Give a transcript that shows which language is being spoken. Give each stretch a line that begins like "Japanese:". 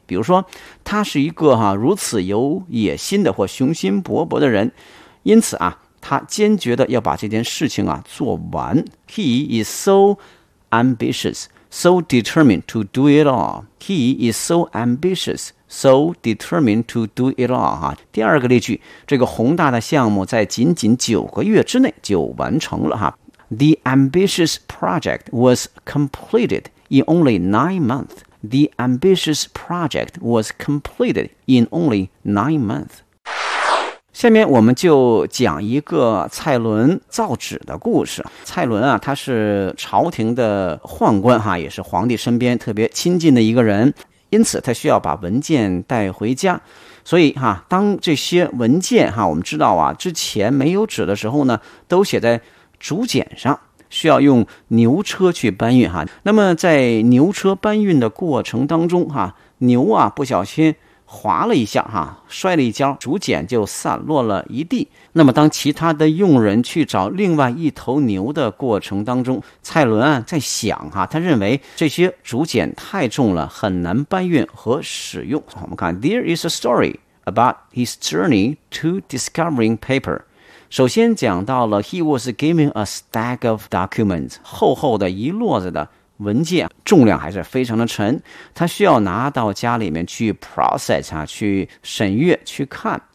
Chinese: 比如说他是一个啊如此有野心的或雄心勃勃的人，因此啊他坚决的要把这件事情啊做完。
English: He is so ambitious, so determined to do it all. He is so ambitious, so determined to do it all.
Chinese: 第二个例句，这个宏大的项目在仅仅9个月之内就完成了。
English: The ambitious project was completed in only 9 months. The ambitious project was completed in only 9 months.
Chinese: 下面我们就讲一个蔡伦造纸的故事。蔡伦啊，他是朝廷的宦官哈，也是皇帝身边特别亲近的一个人，因此他需要把文件带回家。所以哈，当这些文件哈，我们知道啊，之前没有纸的时候呢，都写在竹简上，需要用牛车去搬运哈。那么在牛车搬运的过程当中哈，牛啊不小心滑了一下哈，摔了一跤，竹简就散落了一地。那么当其他的佣人去找另外一头牛的过程当中，蔡伦啊在想哈，他认为这些竹简太重了，很难搬运和使用。我们看
English: There is a story about his journey to discovering paper。
Chinese: 首先讲到了
English: He was given a stack of documents，
Chinese: 厚厚的一摞子的文件，重量还是非常的沉，他需要拿到家里面去 process 啊，去审阅去看。